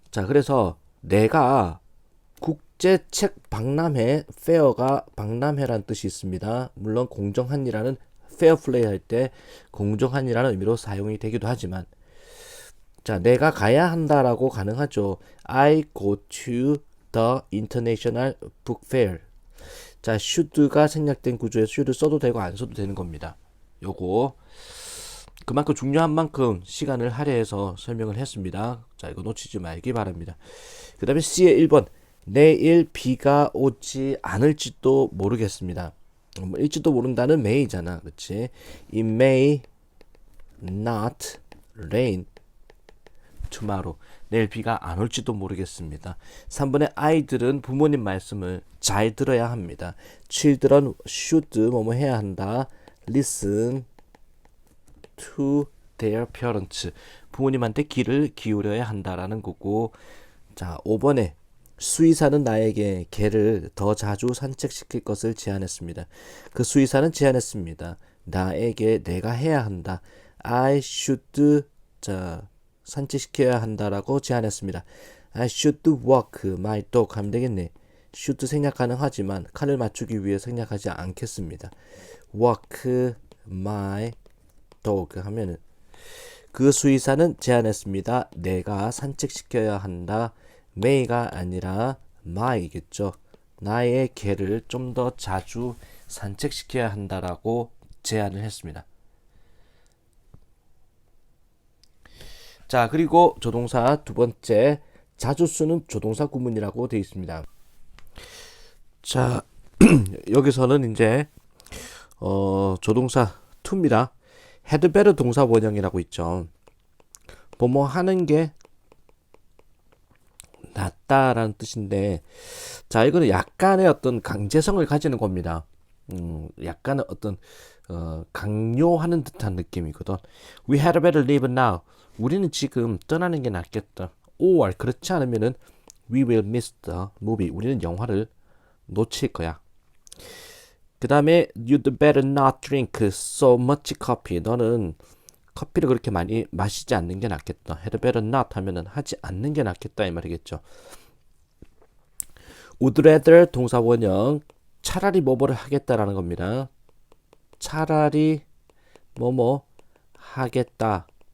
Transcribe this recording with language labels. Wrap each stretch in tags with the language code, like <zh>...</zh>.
<ko>자, 그래서 내가 국제책 박람회 페어가 박람회란 뜻이 있습니다. 물론 공정한이라는 페어 플레이 할 때 공정한이라는 의미로 사용이 되기도 하지만 자, 내가 가야 한다라고 가능하죠.</ko> <en>I go to the International Book Fair.</en> <ko>자, should가 생략된 구조에서 should 써도 되고 안 써도 되는 겁니다. 요거 그만큼 중요한 만큼 시간을 할애해서 설명을 했습니다. 자, 이거 놓치지 말기 바랍니다. 그 다음에 C의 1번 내일 비가 오지 않을지도 모르겠습니다. 일지도 모른다는 may잖아. 그치?</ko> <en>It may not rain tomorrow.</en> <ko>내일 비가 안 올지도 모르겠습니다. 3번에 아이들은 부모님 말씀을 잘 들어야 합니다.</ko> <en>Children should</en> <ko>뭐뭐 해야 한다.</ko> <en>Listen to their parents.</en> <ko>부모님한테 귀를 기울여야 한다라는 거고. 자, 5번에 수의사는 나에게 개를 더 자주 산책시킬 것을 제안했습니다. 그 수의사는 제안했습니다. 나에게 내가 해야 한다.</ko> <en>I should</en> <ko>자 산책시켜야 한다라고 제안했습니다.</ko> <en>I should walk my dog</en> <ko>하면 되겠네. should 생략 가능하지만 칸을 맞추기 위해 생략하지 않겠습니다.</ko> <en>walk my dog</en> <ko>하면은 그 수의사는 제안했습니다. 내가 산책시켜야 한다. may가 아니라 my겠죠. 나의 개를 좀 더 자주 산책시켜야 한다라고 제안을 했습니다. 자, 그리고 조동사 두 번째 자주 쓰는 조동사 구문이라고 되어 있습니다. 자, 여기서는 이제 조동사 to입니다. had better 동사 원형이라고 있죠. 뭐뭐 하는 게 낫다라는 뜻인데, 자, 이거는 약간의 어떤 강제성을 가지는 겁니다. 약간은 어떤 강요하는 듯한 느낌이거든.</ko> <en>We had better leave now.</en> <ko>우리는 지금 떠나는 게 낫겠다.</ko> <en>Or</en> <ko>그렇지 않으면은</ko> <en>we will miss the movie.</en> <ko>우리는 영화를 놓칠 거야. 그 다음에</ko> <en>you'd better not drink so much coffee.</en> <ko>너는 커피를 그렇게 많이 마시지 않는 게 낫겠다. had better not 하면은 하지 않는 게 낫겠다 이 말이겠죠. would rather 동사 원형 차라리 뭐뭐를 하겠다라는 겁니다. 차라리 뭐뭐 하겠다.</ko>